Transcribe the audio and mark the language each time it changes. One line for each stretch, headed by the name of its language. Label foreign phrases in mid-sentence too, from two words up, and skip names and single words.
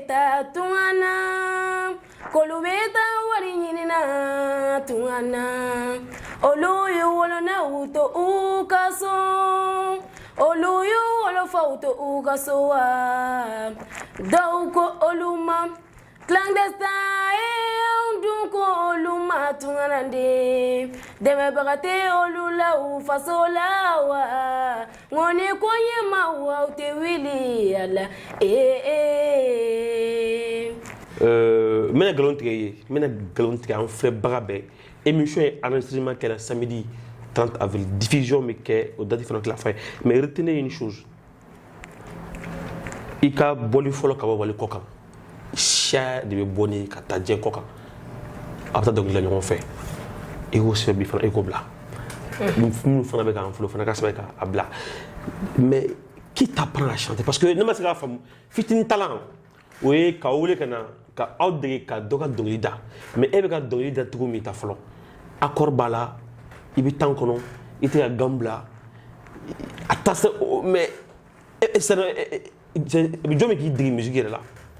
Bambara: taa tunga na k'olu bɛ taa wari ɲinina tunga na olu ye wolonaw to u ka so olu ye wolofaw to u ka so wa dɔw ko olu ma clandestin ye dun ko olu ma tunga na de dɛmɛbaga tɛ olu la u faso la wa ŋɔni ko ɲɛma wa aw tɛ wuli a la n bɛna nkalon tigɛ i ye n bɛna nkalon tigɛ an filɛbaga bɛɛ émission ye enregistrement kɛra
French: samedi 30 avril diffusion
Bambara: bɛ kɛ o date fana tila fa ye
French: mais retenez une chose
Bambara: i ka bɔli fɔlɔ ka bɔ wali kɔ kan siya de bɛ bɔ ni ka taa diɲɛ kɔ kan a bɛ taa dɔnkili la ɲɔgɔn fɛ i k'o sɛbɛn bi fana i k'o bila minnu fana bɛ k'an folo fana ka sɛbɛn k'a bila
French: mais qui t'apprend à chanter parce que
Bambara: ne ma se k'a faamu fitini talan o ye k'aw wele ka na ka aw dege ka dɔ ka dɔnkili da mais e bɛ ka dɔnkili da cogo min ta fɔlɔ accord b'a la i bɛ temps kɔnɔ i tɛ ka gan bila a ta se mais jɔn bɛ k'i dege musique yɛrɛ la.